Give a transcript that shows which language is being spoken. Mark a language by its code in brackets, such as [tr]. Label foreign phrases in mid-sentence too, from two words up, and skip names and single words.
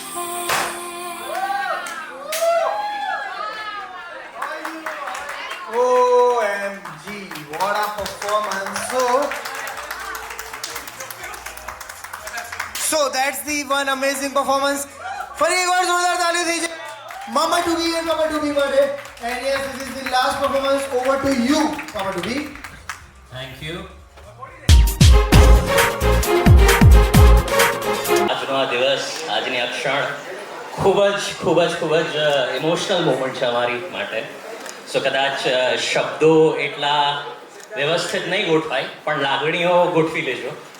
[en] OMG, what a performance. So that's the one amazing performance. [gu] ફરી એકવાર જોરદાર તાળી થઈ જાય મામા ટુબી અને મામા ટુબી માટે. [en] And yes, this is the last performance. Over to you, મામા ટુબી. thank you. [gu] આજનો આ દિવસ, આજની આ ક્ષણ ખૂબ જ [en] emotional moment [gu] છે અમારી માટે. સો કદાચ શબ્દો એટલા વ્યવસ્થિત નહીં ગોઠવાય પણ લાગણીઓ ગોઠવી લેજો.